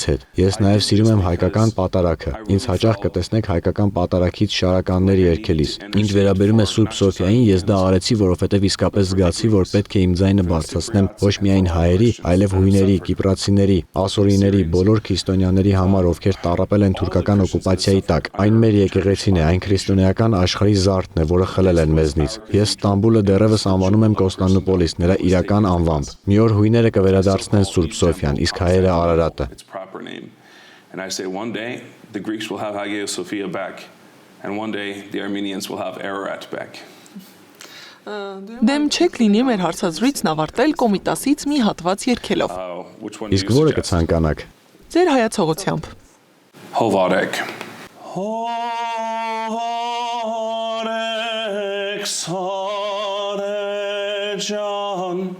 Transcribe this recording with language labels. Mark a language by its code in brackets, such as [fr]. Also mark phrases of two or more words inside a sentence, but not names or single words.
[hy] հետ։ Ես նաեւ սիրում եմ հայկական պատարագը։ Ինձ հաճախ կտեսնեք հայկական պատարագից շարականներ երգելիս։ Ինչ վերաբերում է Սուրբ Սոֆիային, ես դա արեցի, որովհետեւ իսկապես զգացի, որ պետք է իմ ձայնը բարձրացնեմ ոչ միայն հայերի, այլև հույների, կիպրացիների, ասորիների, բոլոր քրիստոնյաների համար, ովքեր տառապել են թուրքական օկուպացիայի տակ։ Այն մեր եկեղեցին է, այն քրիստոնեական աշխարհի զարդն է, որը խլել են մեզնից։ Ես Ստամբուլը դեռևս անվանում եմ Կոստանդնուպոլիս, նրա իրական անվամբ։ Մի օր հույները կվերադարձնեն Սուրբ Սոֆիան, իսկ հայերը Արարատը։ [en] And I say one day the Greeks will have Hagia Sophia back and one day the Armenians will have Ararat back. [hy] Դեմ չեք լինի մեր հարցազրույցն ավարտել Կոմիտասից մի հատված երգելով։ Իսկ որը կցանկանաք։ Ձեր հայացողությամբ։ Հովարեք Սարեջան